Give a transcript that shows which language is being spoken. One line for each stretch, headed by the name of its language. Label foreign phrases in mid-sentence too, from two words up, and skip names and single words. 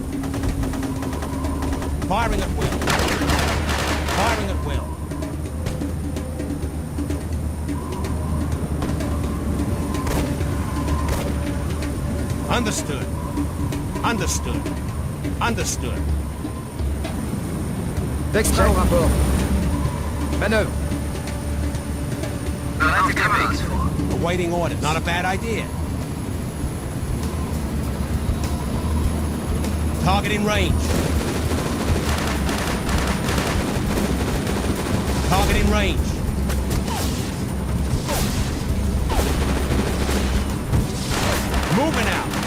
English: Firing at will. Firing at will. Understood. Understood. Understood.
French: Vextra au rapport. Manœuvre.
German: Bereite Kameras vor.
English: Awaiting orders. Not a bad idea. Target in range. Target in range. Moving out.